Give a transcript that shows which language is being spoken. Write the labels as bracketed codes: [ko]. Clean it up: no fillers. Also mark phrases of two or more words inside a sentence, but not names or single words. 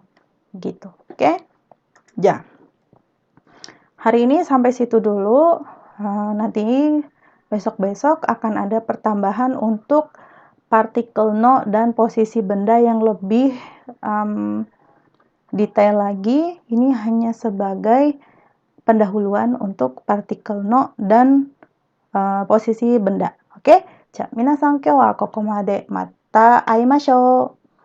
[id] Gitu. Oke? Ja. Hari ini sampai situ dulu. Nanti besok-besok akan ada pertambahan untuk partikel no dan posisi benda yang lebih detail lagi. Ini hanya sebagai pendahuluan untuk partikel no dan posisi benda. Oke? [ja] じゃあ皆さん今日はここまで。また会いましょう。